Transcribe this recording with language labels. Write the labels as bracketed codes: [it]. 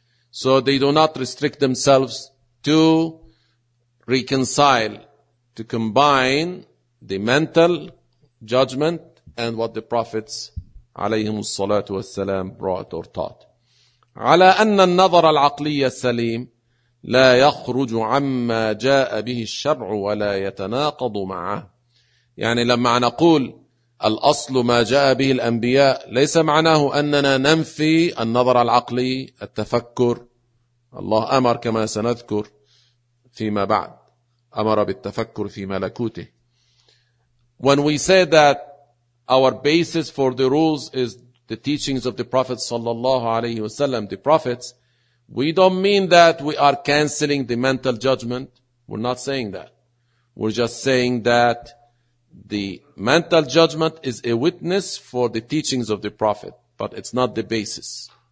[en] So they do not restrict themselves to reconcile, to combine the mental judgment and what the prophets [ar] عليهم الصلاة والسلام [en] brought or taught. [ar] على أن النظر العقلي السليم لا يخرج عما جاء به الشرع ولا يتناقض معه. يعني لما نقول الأصل ما جاء به الأنبياء ليس معناه أننا ننفي النظر العقلي، التفكر. الله أمر كما سنذكر فيما بعد، أمر بالتفكر في ملكوته. [en] When we say that our basis for the rules is the teachings of the Prophet [ar] صلى الله عليه وسلم, [en] the prophets, We don't mean that we are canceling the mental judgment. We're not saying that. We're just saying that the mental judgment is a witness for the teachings of the Prophet, but it's not the basis.